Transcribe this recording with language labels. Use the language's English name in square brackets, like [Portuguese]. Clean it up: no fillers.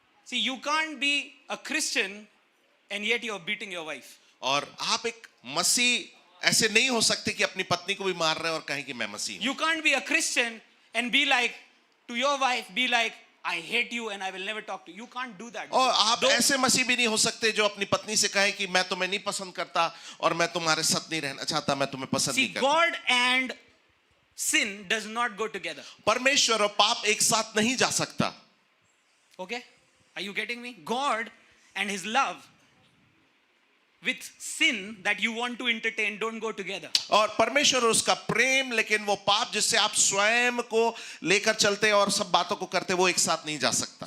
[English] See, you can't be a Christian and yet you're beating your wife. [Hindi] और आप एक मसीह ऐसे नहीं हो सकते कि अपनी पत्नी को भी मार रहे हैं और कहें कि मैं मसीह हूं। [English] You can't be a Christian and be like to your wife, be like, I hate you and I will never talk to you. You can't do that. [Hindi] और आप [English] Don't- [Hindi] ऐसे मसीह भी नहीं हो सकते जो अपनी पत्नी से कहे कि मैं तुम्हें नहीं पसंद करता और मैं तुम्हारे साथ नहीं रहना चाहता, मैं तुम्हें पसंद [English] See, [Hindi] नहीं करता। [English] God and sin does not go together. [Hindi] परमेश्वर और पाप एक साथ नहीं जा सकता। [English] Okay? Are you getting me? God and his love with sin that you want to entertain don't go together. [Hindi] और परमेश्वर और उसका प्रेम, लेकिन वो पाप जिससे आप स्वयं को लेकर चलते हैं और सब बातों को करते हैं, वो एक साथ नहीं जा सकता।